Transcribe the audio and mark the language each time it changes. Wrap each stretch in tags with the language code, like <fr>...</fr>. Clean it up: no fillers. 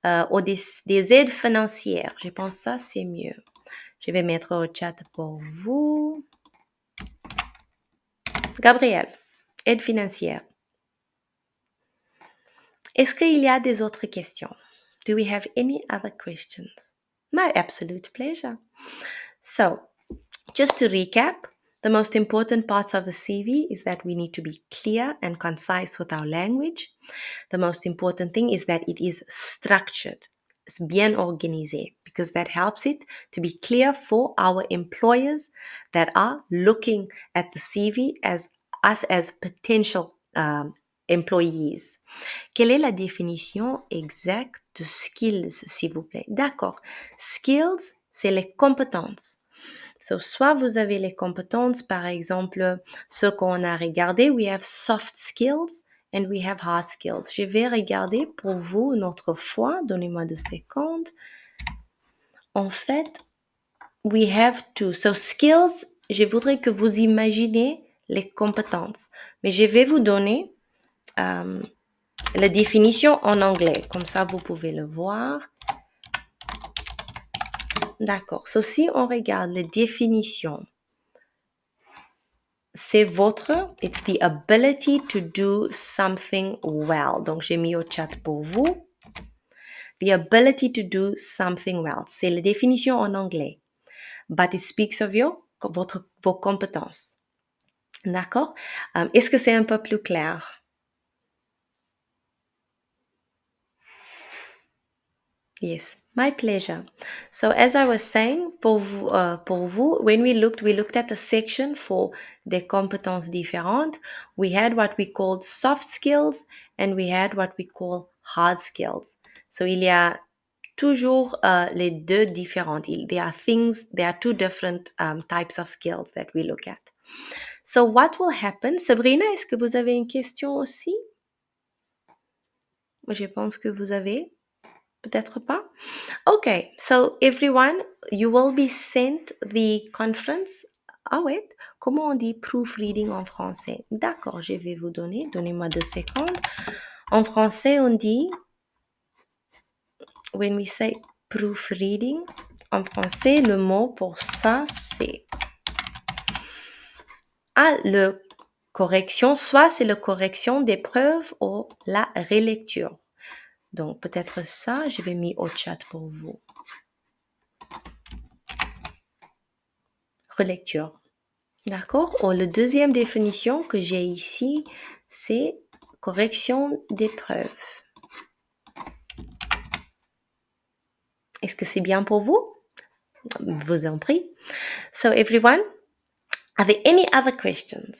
<fr>Ou des aides financières. Je pense que ça, c'est mieux. Je vais mettre au chat pour vous. Gabriel, aide financière. Est-ce qu'il y a des autres questions?</fr> <en>Do we have any other questions? My absolute pleasure. So, just to recap, the most important parts of a CV is that we need to be clear and concise with our language. The most important thing is that it is structured. It's</en> <fr>bien organisé,</fr> <en>because that helps it to be clear for our employers that are looking at the CV as us as potential employees.</en> <fr>Quelle est la définition exacte de skills, s'il vous plaît? D'accord. Skills, c'est les compétences. So, soit vous avez les compétences, par exemple, ce qu'on a regardé,</fr> <en>we have soft skills and we have hard skills.</en> <fr>Je vais regarder pour vous une autre fois, donnez-moi 2 secondes. En fait,</fr> <en>we have to.</en> <fr>So, skills, je voudrais que vous imaginez les compétences. Mais je vais vous donner la définition en anglais. Comme ça, vous pouvez le voir. D'accord. So, si on regarde les définitions, c'est votre,</fr> <en>it's the ability to do something well.</en> <fr>Donc, j'ai mis au chat pour vous.</fr> <en>The ability to do something well.</en> <fr>C'est la définition en anglais.</fr> <en>But it speaks of</en> <fr>vos compétences. D'accord? Est-ce que c'est un peu plus clair?</fr> <en>Yes, my pleasure. So as I was saying,</en> <fr>pour vous,</fr> <en>when we looked at a section for</en> <fr>des compétences différentes.</fr> <en>We had what we called soft skills and we had what we call hard skills.</en> <fr>So il y a toujours les deux différentes.</fr> <en>There are two different types of skills that we look at. So what will happen?</en> <fr>Sabrina, est-ce que vous avez une question aussi? Je pense que vous avez. Peut-être pas.</fr> <en>Okay, so everyone, you will be sent the conference.</en> <fr>Ah ouais, comment on dit proofreading en français? D'accord, je vais vous donner. Donnez-moi 2 secondes. En français, on dit,</fr> <en>when we say proofreading,</en> <fr>en français, le mot pour ça, c'est le correction, soit c'est la correction des preuves ou la relecture. Donc, peut-être ça, je vais mettre au chat pour vous. Relecture. D'accord? Ou la deuxième définition que j'ai ici, c'est correction des preuves. Est-ce que c'est bien pour vous? Vous en prie.</fr> <en>So, everyone, are there any other questions?</en>